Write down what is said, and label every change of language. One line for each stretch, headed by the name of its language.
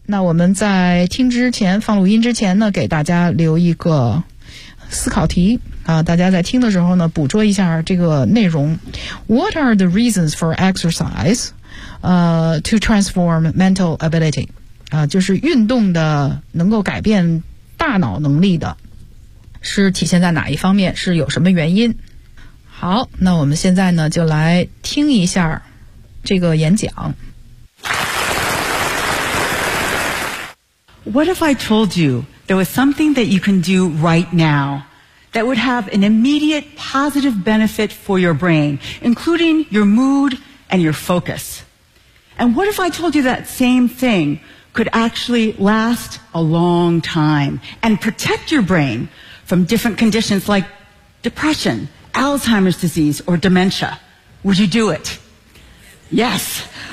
Chinese: 那我们在听之前，放录音之前呢，给大家留一个思考题啊，大家在听的时候呢，捕捉一下这个内容。
English: What are the reasons for exercise, to transform mental ability?
Chinese: 就是运动的能够改变大脑能力的，是体现在哪一方面？是有什么原因？好，那我们现在呢，就来听一下这个演讲。
English: What if I told you there was something that you can do right now? That would have an immediate positive benefit for your brain, including your mood and your focus. And what if I told you that same thing could actually last a long time and protect your brain from different conditions like depression, Alzheimer's disease, or dementia? Would you do it? Yes.